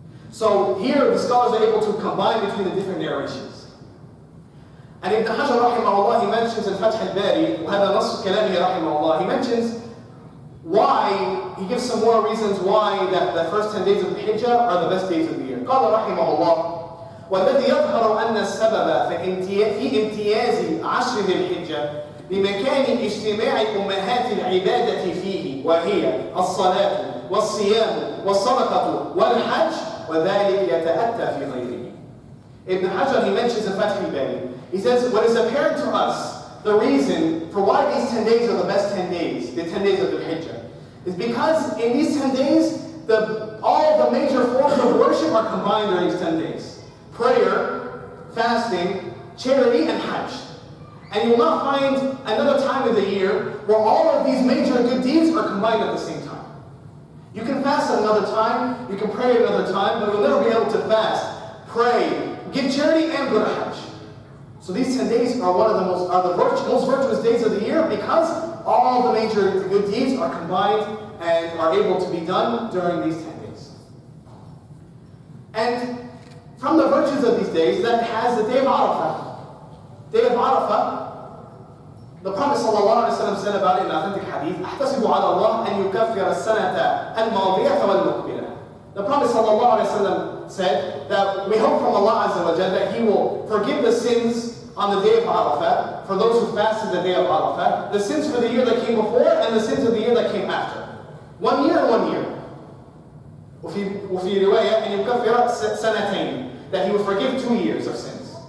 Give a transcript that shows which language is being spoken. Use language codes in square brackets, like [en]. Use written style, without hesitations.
[en] So here the scholars are able to combine between the different narrations. And Ibn Hajar rahimahullah, he mentions in Fath al-Bari, [ar] وهذا نص كلامه [en] rahimahullah, he mentions why, he gives some more reasons why that the first 10 days of the Hijjah are the best days of the year. [ar] قال رحمه الله والذي يظهر أن السبب في امتياز عشر ذي الحجة بمكان اجتماع أمهات العبادة فيه وهي الصلاة والصيام والصدقة والحج وذلك يتأتى في غيره. [en] Ibn Hajar, he mentions in Fath al-Bari, he says, what is apparent to us, the reason for why these 10 days are the best 10 days, the 10 days of the Hijjah, is because in these 10 days, all the major forms of worship are combined during these 10 days. Prayer, fasting, charity, and Hajj. And you will not find another time of the year where all of these major good deeds are combined at the same time. You can fast at another time, you can pray at another time, but you'll never be able to fast, pray, give charity, and go to Hajj. So these 10 days are one of the most virtuous days of the year because all the major good deeds are combined and are able to be done during these 10 days. And from the virtues of these days, that has the day of Arafah. Day of Arafah The Prophet ﷺ said about it in authentic hadith, [ar] أحتسب على الله أن يكفر السنة الماضية والمقبلة. [en] The Prophet ﷺ said that we hope from Allah Azza wa Jalla that He will forgive the sins on the day of Arafat, for those who fasted the day of Arafat, the sins for the year that came before and the sins of the year that came after. 1 year, 1 year. [ar] وفي رواية أن يكفر سنتين, [en] that He will forgive 2 years of sins.